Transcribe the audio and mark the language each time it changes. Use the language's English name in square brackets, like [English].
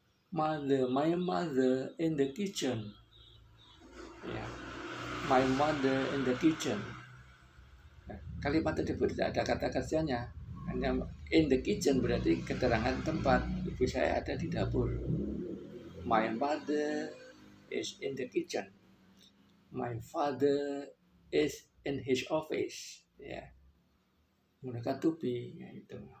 [English] My mother in the kitchen. Ya. My mother in the kitchen. [Indonesian] Nah, kalimat tersebut tidak ada kata kerjanya. Hanya [English] in the kitchen [Indonesian] berarti keterangan tempat. Ibu saya ada di dapur. [English] My mother is in the kitchen. My father is in his office. [Indonesian] Ya, menggunakan to be, ya itu.